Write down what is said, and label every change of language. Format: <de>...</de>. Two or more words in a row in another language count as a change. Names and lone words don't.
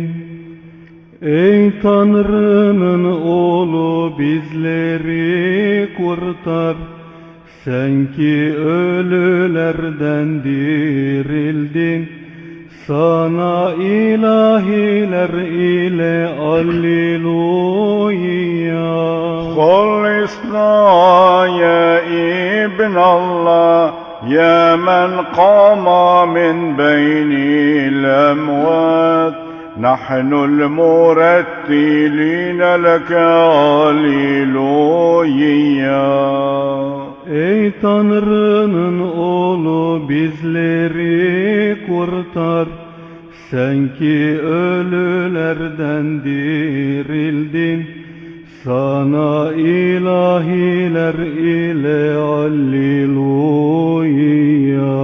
<tr>Ey Tanrı'nın oğlu bizleri kurtar. Sen ki ölülerden dirildin. Sana ilahiler ile alleluya.</tr> <ar>خلصنا يا ابن الله يا من قام من بين الأموات نحن المرتلين لك هاليلويا.</ar> <tr>Ey Tanrı'nın oğlu bizleri kurtar. Sen ki ölülerden dirildin. Sana ilahiler ile alleluya.</tr>